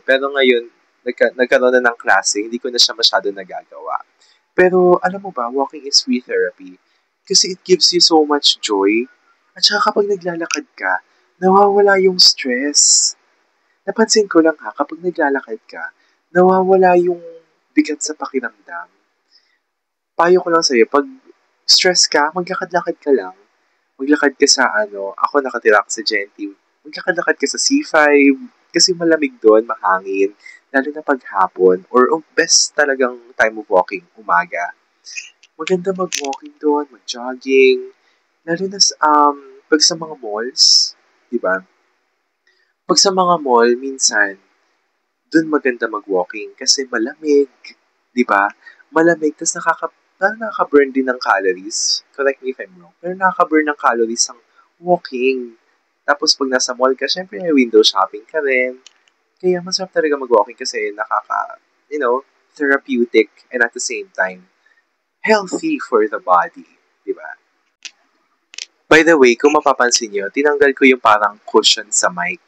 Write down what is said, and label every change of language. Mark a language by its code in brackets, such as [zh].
[tl] Pero ngayon, nagkaroon na ng klase, hindi ko na siya masyado nagagawa. Pero, alam mo ba, [en] walking is free therapy. Kasi it gives you so much joy. [tl] At saka kapag naglalakad ka, nawawala yung stress. Napansin ko lang ha, kapag naglalakad ka, nawawala yung bigat sa pakiramdam. Payo ko lang sa'yo, pag stress ka, maglakad-lakad ka lang. Maglakad ka sa ako nakatira ka sa Genti, maglakad-lakad ka sa C5, kasi malamig doon, mahangin, lalo na paghapon, or best talagang time of walking, umaga. Maganda mag-walking doon, mag-jogging, lalo na pag sa mga malls, di ba? Pag sa mga mall, minsan, dun maganda mag-walking kasi malamig, di ba? Malamig, tapos nakaka-burn din ng calories. [en] Correct me if I'm wrong. [tl] Pero nakaka-burn ng calories ang walking. Tapos pag nasa mall ka, syempre may window shopping ka rin. Kaya masarap talaga mag-walking kasi [en] therapeutic and at the same time, healthy for the body. [tl] Di ba? By the way, kung mapapansin nyo, tinanggal ko yung parang cushion sa mic.